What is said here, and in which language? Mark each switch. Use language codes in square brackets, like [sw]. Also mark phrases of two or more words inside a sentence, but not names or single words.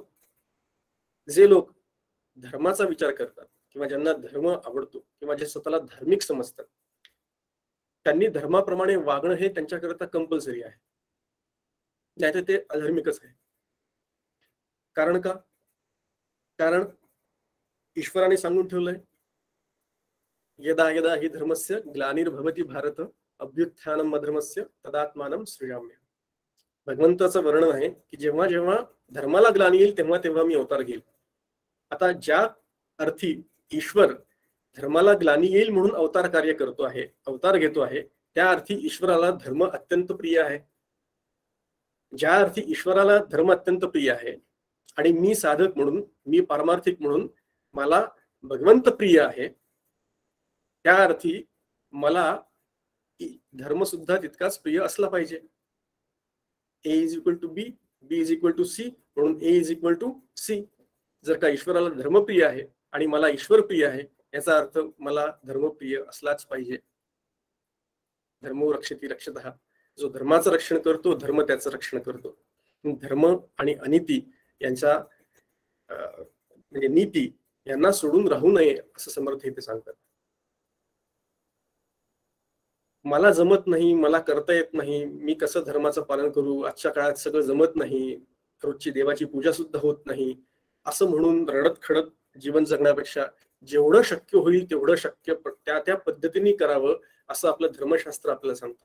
[mr] जे लोक धर्माचा विचार करतात किंवा ज्यांना धर्म आवडतो किंवा जे स्वतःला धार्मिक समजतात, त्यांनी धर्माप्रमाणे वागणं हे त्यांच्याकरता कंपल्सरी आहे, नाहीतर ते अधर्मिकच आहे. कारण का? कारण ईश्वराने सांगून ठेवलंय, [sa] यदा यदा हि धर्मस्य ग्लानिर्भवति भारत अभ्युत्थानम अधर्मस्य तदात्मानं सृजाम्य. [mr] भगवंताचं वर्णन आहे की जेव्हा जेव्हा धर्माला ग्लानी येईल तेव्हा तेव्हा मी अवतार घेईल. आता ज्या अर्थी ईश्वर धर्माला ग्लानी येईल म्हणून अवतार कार्य करतो आहे, अवतार घेतो आहे, त्या अर्थी ईश्वराला धर्म अत्यंत प्रिय आहे. ज्या अर्थी ईश्वराला धर्म अत्यंत प्रिय आहे आणि मी साधक म्हणून, मी पारमार्थिक म्हणून मला भगवंत प्रिय आहे, त्या अर्थी मला धर्म सुद्धा तितकाच प्रिय असला पाहिजे. [en] A is equal to B, B is equal to C, म्हणून A is equal to C. [mr] जर का ईश्वराला धर्मप्रिय आहे आणि मला ईश्वर प्रिय आहे, याचा अर्थ मला धर्मप्रिय असलाच पाहिजे. [sa] धर्मो रक्षति रक्षतः. [mr] जो धर्माचं रक्षण करतो, धर्म त्याचं रक्षण करतो. धर्म आणि अनिती यांच्या म्हणजे नीती यांना सोडून राहू नये असं समर्थ इथे सांगतात. मला जमत नाही, मला करता येत नाही, मी कसं धर्माचं पालन करू, आजच्या काळात सगळं जमत नाही, रोजची देवाची पूजा सुद्धा होत नाही, असं म्हणून रडत खडत जीवन जगण्यापेक्षा जेवढं शक्य होईल तेवढं शक्य त्या त्या पद्धतीने करावं असं आपलं धर्मशास्त्र आपल्याला सांगतं.